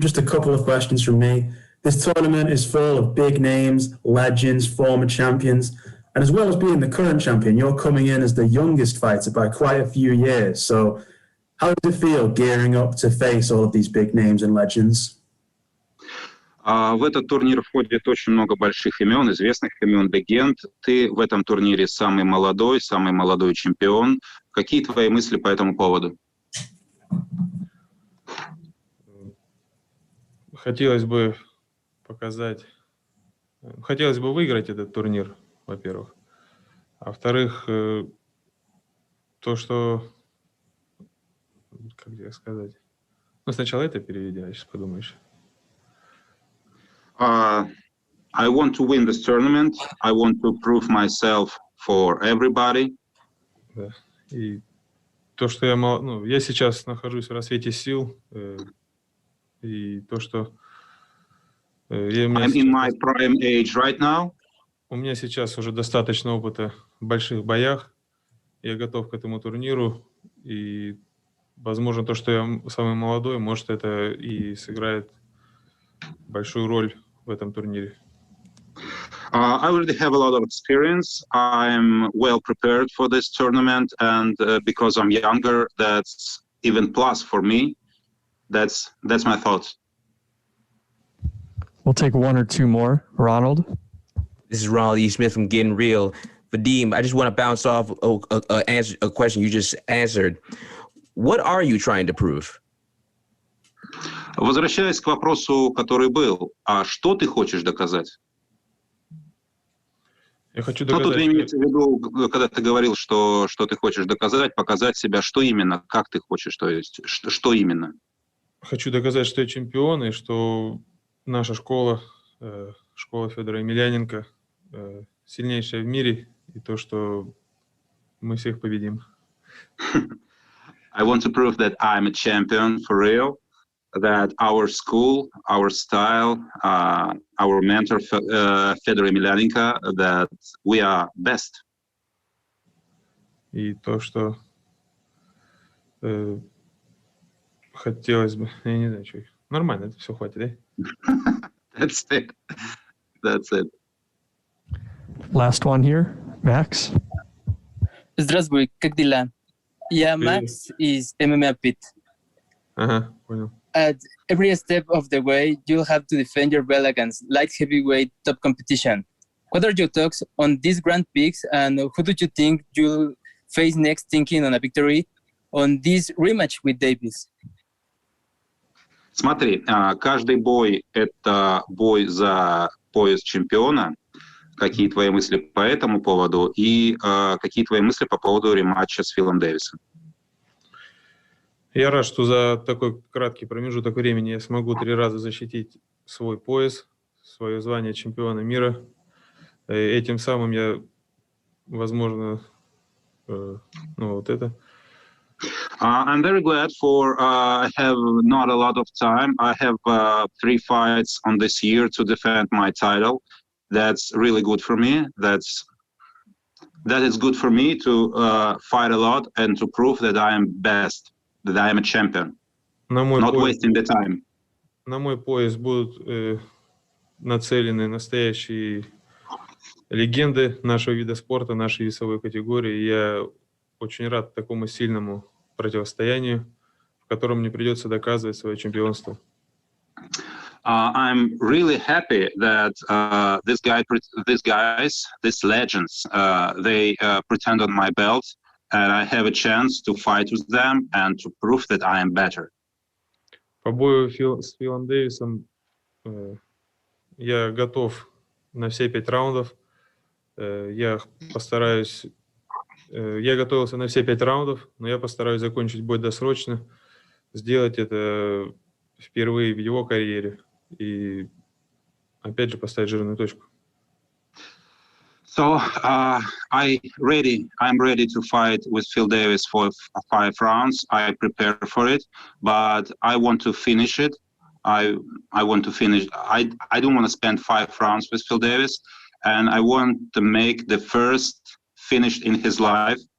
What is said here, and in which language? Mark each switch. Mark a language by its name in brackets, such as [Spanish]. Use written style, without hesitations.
[English] Just a couple of questions from me. This tournament is full of big names, legends, former champions, and as well as being the current champion, you're coming in as the youngest fighter by quite a few years. So how does it feel gearing up to face all of these big names and legends? [Russian] В этот турнир входит очень много больших имен, известных имен, легенд. Ты в этом турнире самый молодой чемпион. Какие твои мысли по этому поводу? Хотелось бы выиграть этот турнир, во-первых. А во-вторых, то, что, как тебе сказать, сначала это переведи, а сейчас подумаешь. [English] I want to win this tournament. I want to prove myself for everybody. [Russian] Да. И то, что я сейчас нахожусь в расцвете сил, и то, что [English] I'm in my prime age right now. [Russian] У меня сейчас уже достаточно опыта в больших боях. Я готов к этому турниру. И, возможно, то, что я самый молодой, может, это и сыграет большую роль в этом турнире. [English] I already have a lot of experience. I'm well prepared for this tournament, and because I'm younger, that's even plus for me. That's my thoughts. We'll take one or two more. Ronald? This is Ronald E. Smith from Getting Real. Vadim, I just want to bounce off a question you just answered. What are you trying to prove? [Russian] Возвращаясь к вопросу, который был, а что ты хочешь доказать? Я хочу доказать... Тут имеется в виду, когда ты говорил, что ты хочешь доказать, показать себя, что именно, как ты хочешь, то есть, что именно? Хочу доказать, что я чемпион, и что наша школа, школа Федора Емельяненко, сильнейшая в мире, и то, что мы всех победим. [English] I want to prove that I'm a champion for real, that our school, our style, our mentor, Fedor Emelianenko, that we are best. [Russian] И то, что хотелось бы, я не знаю, что. Нормально, это все хватит, да? [English] That's it. That's it. Last one here, Max. [Russian] Здравствуй, как дела? Я Max из MMA Pit. Ага, понял. [English] At every step of the way, you'll have to defend your belt against light heavyweight top competition. What are your thoughts on these grand picks, and who do you think you'll face next, thinking on a victory on this rematch with Davis? [Russian] Смотри, каждый бой – это бой за пояс чемпиона. Какие твои мысли по этому поводу и какие твои мысли по поводу рематча с Филом Дэвисом? Я рад, что за такой краткий промежуток времени я смогу 3 раза защитить свой пояс, свое звание чемпиона мира. Этим самым я, возможно, вот это. [English] I'm very glad for I have not a lot of time. I have 3 fights on this year to defend my title. That's really good for me. That is good for me to fight a lot and to prove that I am best, that I am a champion. Not wasting the time. [Russian] На мой пояс будут нацелены настоящие легенды нашего вида спорта, нашей весовой категории. Я очень рад такому сильному противостоянию, в котором мне придется доказывать свое чемпионство. [English] I'm really happy that these legends, they pretend on my belt, and I have a chance to fight with them and to prove that I am better. [Russian] По бою с Филом Дэвисом я готов на все 5 раундов. Я постараюсь Я готовился на все 5 раундов, но я постараюсь закончить бой досрочно, сделать это впервые в его карьере и опять же поставить жирную точку. [English] So I'm ready to fight with Phil Davis for 5 rounds. I prepare for it, but I want to finish it. I want to finish. I don't want to spend 5 rounds with Phil Davis, and I want to make the first finish in his life.